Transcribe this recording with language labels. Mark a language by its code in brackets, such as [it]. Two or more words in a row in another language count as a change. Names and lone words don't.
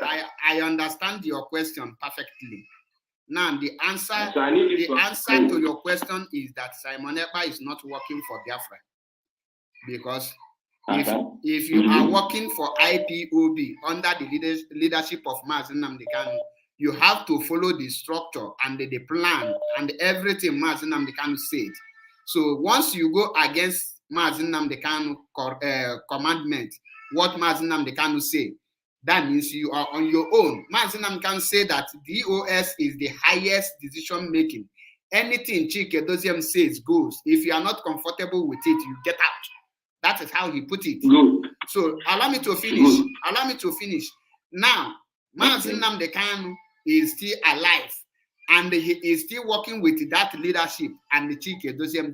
[en] I understand your question perfectly. Now, the answer to your question is that Simon Ekpa is not working for Biafra, because if you are working for IPOB under the leadership of Mazi Nnamdi Kanu, you have to follow the structure and the plan and everything Mazi Nnamdi Kanu said. So once you go against Mazi Nnamdi Kanu commandment, what Mazi Nnamdi Kanu say, that means you are on your own. Mazi Nnamdi Kanu say that DOS is the highest decision making. Anything Chike Doziem says goes. If you are not comfortable with it, you get out. That is how he put it. Good. So allow me to finish. Now, Mazi Nnamdi Kanu is still alive, and he is still working with that leadership and the Chike Doziem.